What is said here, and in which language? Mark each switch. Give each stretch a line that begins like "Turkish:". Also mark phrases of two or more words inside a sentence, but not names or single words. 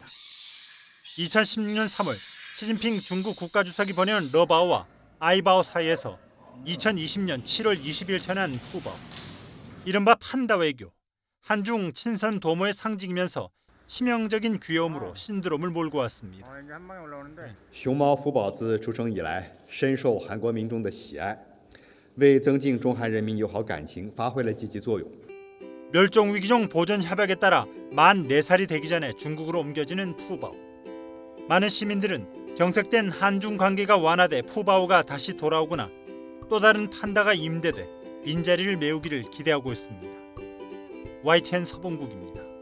Korean: 2016년 3월 시진핑 중국 국가주석이 보내온 러바오와 아이바오 사이에서 2020년 7월 20일 전한 푸바오. 이른바 판다 외교, 한중 친선 도모의 상징이면서 치명적인 귀여움으로 신드롬을 몰고 왔습니다.
Chinese: 熊猫福宝子出生以来，深受韩国民众的喜爱，为增进中韩人民友好感情发挥了积极作用。
Korean: 멸종위기종 보존 협약에 따라 만 4살이 되기 전에 중국으로 옮겨지는 푸바오. 많은 시민들은 경색된 한중 관계가 완화돼 푸바오가 다시 돌아오거나 또 다른 판다가 임대돼 빈자리를 메우기를 기대하고 있습니다. YTN 서봉국입니다.